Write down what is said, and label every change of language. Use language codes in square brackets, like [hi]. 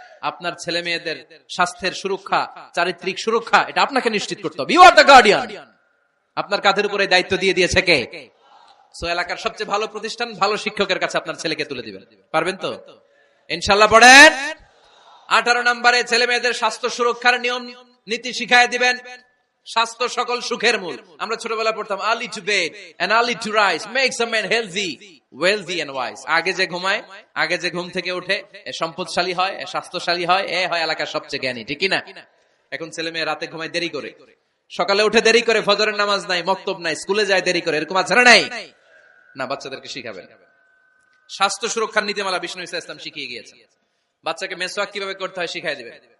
[bn] আপনার ছেলে মেয়েদের স্বাস্থ্যের সুরক্ষা, চারিত্রিক সুরক্ষা, এটা আপনাকে নিশ্চিত করতে হবে। [en] You are the guardian. [bn] আপনার কাঁধের উপরে দায়িত্ব দিয়ে দিয়েছে কে? সো এলাকার সবচেয়ে ভালো প্রতিষ্ঠান, ভালো শিক্ষকের কাছে আপনার ছেলেকে তুলে দিবেন। পারবেন তো ইনশাআল্লাহ? পড়েন। 18 নম্বরে ছেলে মেয়েদের স্বাস্থ্য সুরক্ষার নিয়ম নীতি শিখায় দিবেন। স্বাস্থ্য সকল সুখের মূল। আমরা ছোটবেলায় পড়তাম [en] early to bed and early to rise makes a man healthy, wealthy and wise. [bn] আগে যে ঘুমায়, আগে যে ঘুম থেকে ওঠে, এ সম্পদশালী হয়, এ স্বাস্থ্যশালী হয়, এ হয় এলাকার সবচেয়ে জ্ঞানী, ঠিক কি না? এখন ছেলে মেয়ে রাতে ঘুমায় দেরি করে, সকালে উঠে দেরি করে, ফজরের নামাজ নাই, মক্তব নাই, স্কুলে যায় দেরি করে, এরকম আছে না নাই? না, বাচ্চাদেরকে শিখাবেন। স্বাস্থ্য সুরক্ষার নীতিমালা বিষ্ণু ইসা ইসলাম শিখিয়ে গিয়েছেন। বাচ্চাকে মেসওয়াক কিভাবে করতে হয় শিখাই দিবেন।